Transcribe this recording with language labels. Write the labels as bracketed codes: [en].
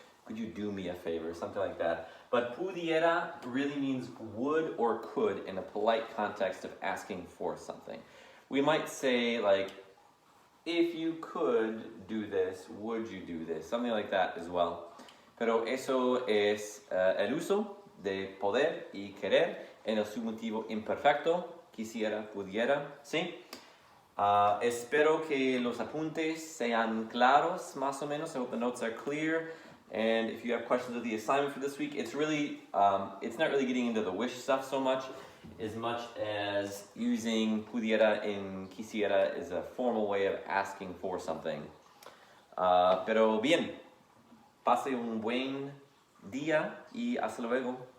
[en] Could you do me a favor? Something like that. But pudiera really means would or could in a polite context of asking for something. We might say like, if you could do this, would you do this? Something like that as well. [es] Pero eso es el uso de poder y querer en el subjuntivo imperfecto. Quisiera, pudiera, ¿sí? Espero que los apuntes sean claros, más o menos. [en] I hope the notes are clear. And if you have questions of the assignment for this week, it's really, it's not really getting into the wish stuff so much as using pudiera in quisiera is a formal way of asking for something. [es] Pero bien, pase un buen día y hasta luego.